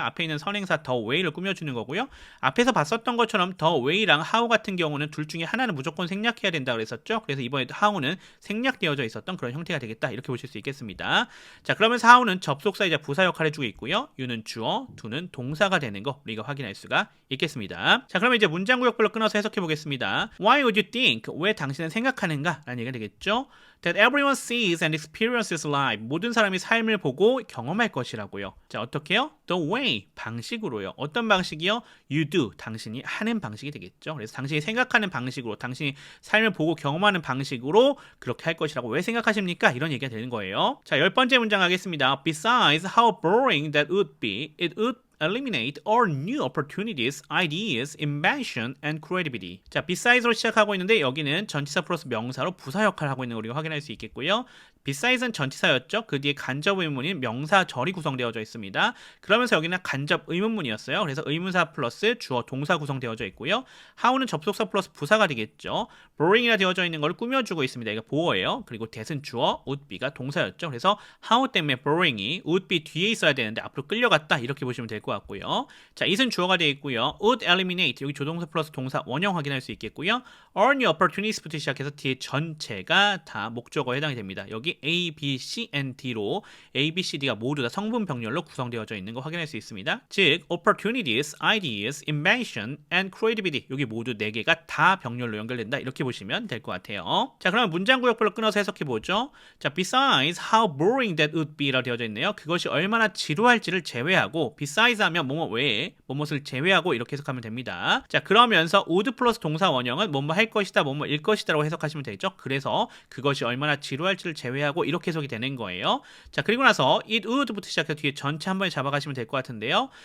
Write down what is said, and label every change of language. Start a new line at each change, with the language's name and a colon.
Korean: 앞에 있는 선행사 the way를 꾸며주는 거고요. 앞에서 봤었던 것처럼 the way랑 how 같은 경우는 둘 중에 하나는 무조건 생략해야 된다고 그랬었죠. 그래서 이번에도 how는 생략되어져 있었던 그런 형태가 되겠다. 이렇게 보실 수 있겠습니다. 자, 그러면서 how는 접속사이자 부사 역할을 해주고 있고요. you는 주어, do는 동사가 되는 거 우리가 확인할 수가 있겠습니다. 자, 그러면 이제 문장 구역별로 끊어서 해석해 보겠습니다.
English: Why would you think?
Korean: 왜 당신은 생각하는가? 라는 얘기가 되겠죠.
English: That everyone sees and experiences life.
Korean: 모든 사람이 삶을 보고 경험할 것이라고요. 자, 어떻게요?
English: The way,
Korean: 방식으로요. 어떤 방식이요?
English: You do,
Korean: 당신이 하는 방식이 되겠죠. 그래서 당신이 생각하는 방식으로, 당신이 삶을 보고 경험하는 방식으로 그렇게 할 것이라고 왜 생각하십니까? 이런 얘기가 되는 거예요. 자, 10번째 문장 하겠습니다.
English: Besides how boring that would be, it would eliminate all new opportunities, ideas, invention, and creativity.
Korean: 자, beside스로 시작하고 있는데 여기는 전치사 플러스 명사로 부사 역할을 하고 있는 거 우리가 확인할 수 있겠고요. beside는 전치사였죠. 그 뒤에 간접 의문인 명사절이 구성되어져 있습니다. 그러면서 여기는 간접 의문문이었어요. 그래서 의문사 플러스 주어 동사 구성되어져 있고요. how는 접속사 플러스 부사가 되겠죠. boring이라 되어져 있는 걸 꾸며주고 있습니다. 이거 보어예요. 그리고 that은 주어, would be가 동사였죠. 그래서 how 때문에 boring이 would be 뒤에 있어야 되는데 앞으로 끌려갔다. 이렇게 보시면 될 것 같고요. 자, it은 주어가 되어 있고요. would eliminate 여기 조동사 플러스 동사 원형 확인할 수 있겠고요. all new opportunies부터 시작해서 뒤에 전체가 다 목적어에 해당이 됩니다. 여기 A, B, C, and D로 A, B, C, D가 모두 다 성분 병렬로 구성되어져 있는 거 확인할 수 있습니다. 즉,
English: opportunities, ideas, invention, and creativity
Korean: 여기 모두 4개가 다 병렬로 연결된다. 이렇게 보시면 될 것 같아요. 자, 그러면 문장 구역별로 끊어서 해석해보죠.
English: 자, besides how boring that would be
Korean: 라 되어져 있네요. 그것이 얼마나 지루할지를 제외하고 besides 하면 뭐뭐 외에 뭐뭇을 제외하고 이렇게 해석하면 됩니다. 자, 그러면서 would 플러스 동사 원형은 뭐뭐 할 것이다, 뭐뭐 일 것이다 라고 해석하시면 되죠. 그래서 그것이 얼마나 지루할지를 제외하고 이렇게 해석이 되는 거예요. 자, 그리고 나서 it would부터 시작해서 뒤에 전체 한 번에 잡아가시면 될 것 같은데요.